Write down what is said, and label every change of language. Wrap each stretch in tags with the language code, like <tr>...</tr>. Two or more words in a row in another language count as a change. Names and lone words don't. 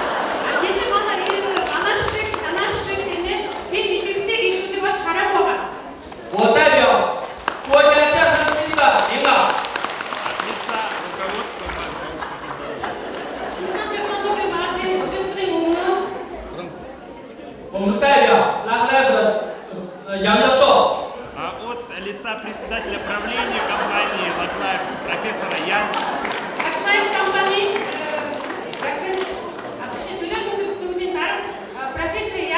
<zh>我代表国家江西的领导。我们代表 LifeLife 的杨教授。</zh> <ru>От лица председателя правления компании LifeLife профессора Ян. Профессор</ru>